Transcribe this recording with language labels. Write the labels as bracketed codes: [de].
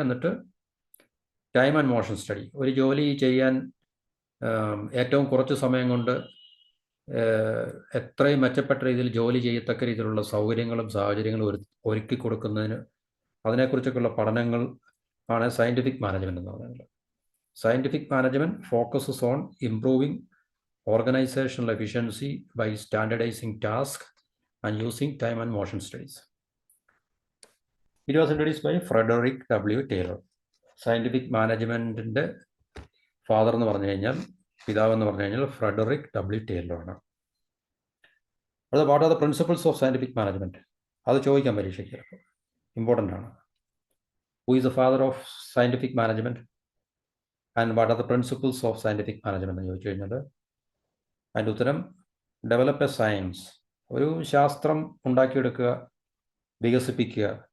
[ml] എന്നിട്ട് time and motion study. ഒരു ജോലി ചെയ്യാൻ ഏറ്റവും കുറച്ച് സമയം കൊണ്ട് എത്രയും മെച്ചപ്പെട്ട രീതിയിൽ ജോലി ചെയ്യത്തക്ക രീതിയിലുള്ള സൗകര്യങ്ങളും സാഹചര്യങ്ങളും ഒരുക്കി കൊടുക്കുന്നതിന് അതിനെക്കുറിച്ചൊക്കെയുള്ള പഠനങ്ങൾ ആണ് സയൻറ്റിഫിക് മാനേജ്മെൻറ്റ് എന്ന് പറയുന്നത്. [en] Scientific management focuses on improving organizational efficiency by standardizing tasks and using time and motion studies. It was introduced by Frederick W. Taylor. [ml] Scientific Management-ന്റെ father എന്ന് പറഞ്ഞു കഴിഞ്ഞാൽ, പിതാവ് എന്ന് പറഞ്ഞു കഴിഞ്ഞാൽ ഫ്രെഡറിക് ഡബ്ല്യു ടേലർ ആണ്. [en] അത് what are the principles of scientific management? [ml] അത് ചോദിക്കാൻ പരീക്ഷയ്ക്ക് ഇമ്പോർട്ടൻ്റ് ആണ്. [en] who is the father of scientific management and what are the principles of scientific management [ml] എന്ന് ചോദിച്ചു കഴിഞ്ഞാൽ അതിൻ്റെ ഉത്തരം [en] develop a science, [ml] ഒരു ശാസ്ത്രം ഉണ്ടാക്കിയെടുക്കുക, വികസിപ്പിക്കുക.